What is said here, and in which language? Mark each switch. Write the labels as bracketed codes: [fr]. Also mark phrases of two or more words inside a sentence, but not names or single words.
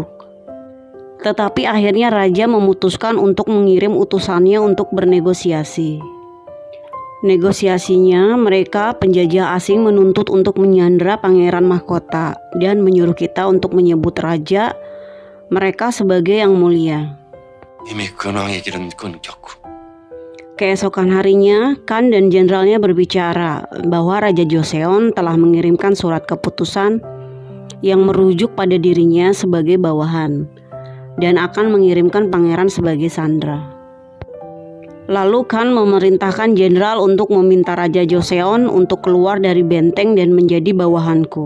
[id] Tetapi akhirnya raja memutuskan untuk mengirim utusannya untuk bernegosiasi. Negosiasinya, mereka penjajah asing menuntut untuk menyandera pangeran mahkota dan menyuruh kita untuk menyebut raja mereka sebagai yang mulia. [ko] 이미 근황의 길은 끊겼고 [id] Keesokan harinya, Kan dan jenderalnya berbicara bahwa Raja Joseon telah mengirimkan surat keputusan yang merujuk pada dirinya sebagai bawahan dan akan mengirimkan pangeran sebagai sandera. Lalu Kan memerintahkan jenderal untuk meminta Raja Joseon untuk keluar dari benteng dan menjadi bawahanku.